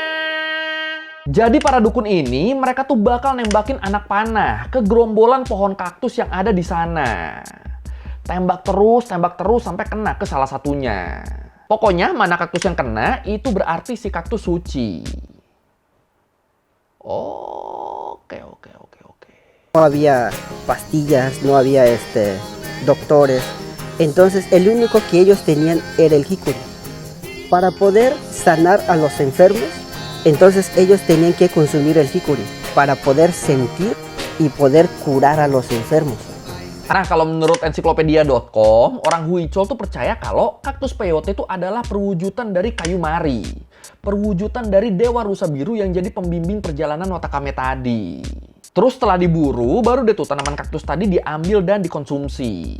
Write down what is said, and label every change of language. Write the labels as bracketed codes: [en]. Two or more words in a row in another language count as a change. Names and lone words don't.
[id] Jadi para dukun ini, mereka tuh bakal nembakin anak panah ke gerombolan pohon kaktus yang ada di sana. Tembak terus sampai kena ke salah satunya. Pokoknya mana kaktus yang kena, itu berarti si kaktus suci. Oke. [es] No había pastillas, no había doctores. Entonces el único que ellos tenían era el jicuri. Para poder sanar a los enfermos, entonces ellos tenían que consumir el jicuri para poder sentir y poder curar a los enfermos. [id] Nah, kalau menurut ensiklopedia.com, orang Huichol tuh percaya kalau kaktus peyote itu adalah perwujudan dari kayu mari. Perwujudan dari Dewa Rusa Biru yang jadi pembimbing perjalanan Watakame tadi. Terus setelah diburu, baru deh tuh tanaman kaktus tadi diambil dan dikonsumsi.